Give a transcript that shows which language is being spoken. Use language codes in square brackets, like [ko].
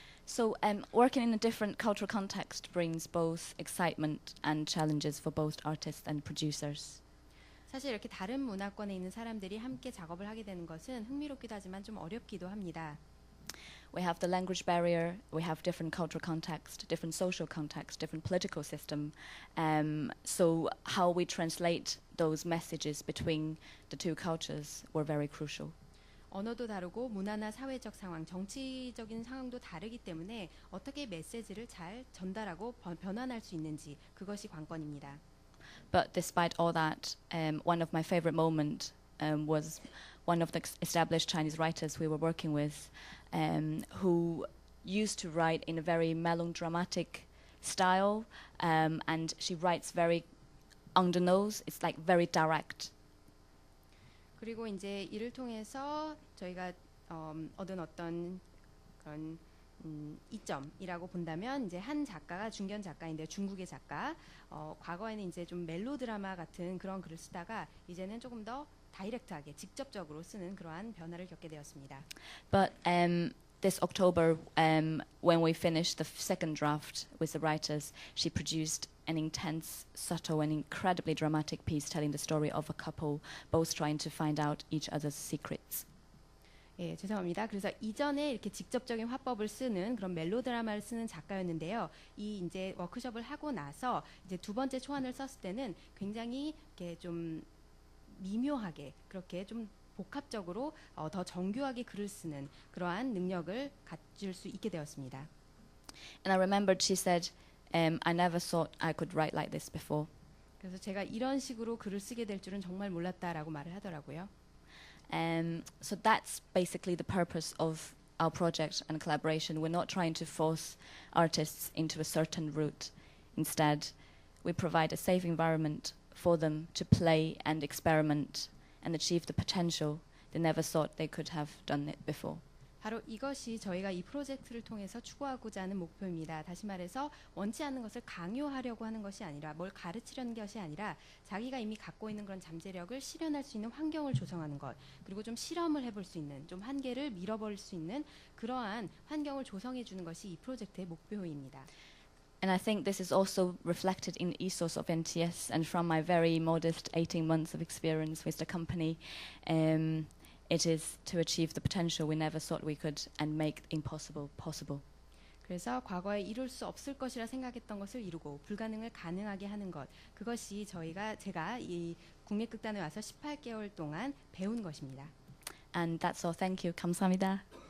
[en] So working in a different cultural context brings both excitement and challenges for both artists and producers. [ko] 사실 이렇게 다른 문화권에 있는 사람들이 함께 작업을 하게 되는 것은 흥미롭기도 하지만 좀 어렵기도 합니다. [en] We have the language barrier, we have different cultural context, different social context, different political system. So how we translate those messages between the two cultures were very crucial. [ko] 언어도 다르고 문화나 사회적 상황, 정치적인 상황도 다르기 때문에 어떻게 메시지를 잘 전달하고 변환할 수 있는지 그것이 관건입니다. [en] But despite all that, one of my favorite moments was one of the established Chinese writers we were working with, who used to write in a very melodramatic style, and she writes very on the nose. It's like very direct. [ko] 그리고 이제 이를 통해서 저희가 얻은 어떤 그런 이점이라고 본다면 이제 한 작가가 중견 작가인데 중국의 작가 과거에는 이제 좀 멜로드라마 같은 그런 글을 쓰다가 이제는 조금 더 다이렉트하게 직접적으로 쓰는 그러한 변화를 겪게 되었습니다. [en] But this October, when we finished the second draft with the writers, she produced an intense, subtle, and incredibly dramatic piece telling the story of a couple both trying to find out each other's secrets. [ko] 예, 죄송합니다. 그래서 이전에 이렇게 직접적인 화법을 쓰는 그런 멜로드라마를 쓰는 작가였는데요. 이 이제 워크숍을 하고 나서 이제 두 번째 초안을 썼을 때는 굉장히 이렇게 좀 미묘하게 그렇게 좀 복합적으로 더 정교하게 글을 쓰는 그러한 능력을 가질 수 있게 되었습니다. [en] And I remembered she said, I never thought I could write like this before. [ko] 그래서 제가 이런 식으로 글을 쓰게 될 줄은 정말 몰랐다라고 말을 하더라고요. [en] So that's basically the purpose of our project and collaboration. We're not trying to force artists into a certain route. Instead, we provide a safe environment for them to play and experiment and achieve the potential they never thought they could have done it before. [ko] 바로 이것이 저희가 이 프로젝트를 통해서 추구하고자 하는 목표입니다. 다시 말해서 원치 않는 것을 강요하려고 하는 것이 아니라 뭘 가르치려는 것이 아니라 자기가 이미 갖고 있는 그런 잠재력을 실현할 수 있는 환경을 조성하는 것 그리고 좀 실험을 해볼 수 있는 좀 한계를 밀어버릴 수 있는 그러한 환경을 조성해 주는 것이 이 프로젝트의 목표입니다. [en] And I think this is also reflected in the ethos of NTS and from my very modest 18 months of experience with the company. It is to achieve the potential we never thought we could and make the impossible possible. [ko] 그래서 과거에 이룰 수 없을 것이라 생각했던 것을 이루고 불가능을 가능하게 하는 것 그것이 제가 이 국립극단에 와서 18개월 동안 배운 것입니다. [en] And that's all. Thank you. [ko] 감사합니다.